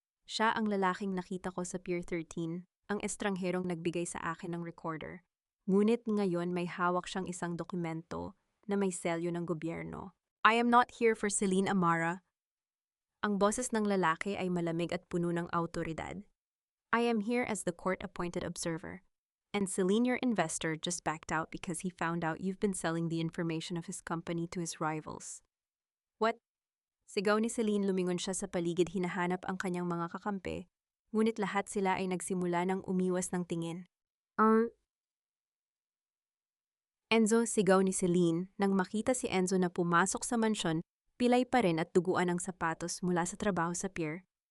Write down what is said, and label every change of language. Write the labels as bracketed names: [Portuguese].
[Filipino] Siya ang lalaking nakita ko sa Pier 13, ang estrangherong nagbigay sa akin ng recorder. Ngunit ngayon may hawak siyang isang dokumento na may selyo ng gobyerno. [English] I am not here for Celine Amara. [Filipino] Ang boses ng lalaki ay malamig at puno ng autoridad. [English] I am here as the court-appointed observer. And Celine, your investor, just backed out because he found out you've been selling the information of his company to his rivals. What? [Filipino] Sigaw ni Celine, lumingon siya sa paligid, hinahanap ang kanyang mga kakampi, ngunit lahat sila ay nagsimula ng umiwas ng tingin. Enzo, sigaw ni Celine, nang makita si Enzo na pumasok sa mansyon, pilay pa rin at duguan ang sapatos mula sa trabaho sa pier.